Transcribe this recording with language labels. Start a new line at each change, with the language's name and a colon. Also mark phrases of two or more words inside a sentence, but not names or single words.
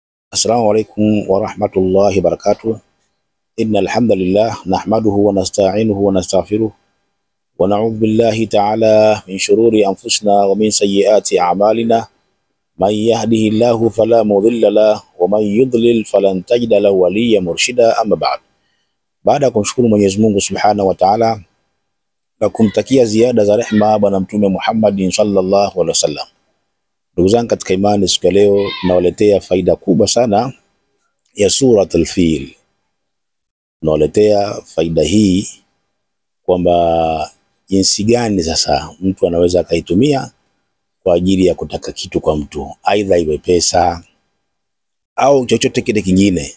Arabic: السلام عليكم ورحمة الله وبركاته. إن الحمد لله نحمده ونستعينه ونستغفره ونعوذ بالله تعالى من شرور أنفسنا ومن سيئات أعمالنا. من يهده الله فلا مضل له ومن يضلل فلن تجد له وليا مرشدا.
Swahili: أما baada ya kumshukuru Mwenyezi Mungu
Arabic: سبحانه وتعالى
Swahili: na kumtakia ziada za rehema bwana Mtume Muhammad
Arabic: صلى الله عليه وسلم.
Swahili: Ndugu zangu katika imani, siku ya leo tunawaletea faida kubwa sana ya Suratul Fil. Tunawaletea faida hii kwamba jinsi gani sasa mtu anaweza akaitumia kwa ajili ya kutaka kitu kwa mtu, aidha iwe pesa au chochote kile kingine.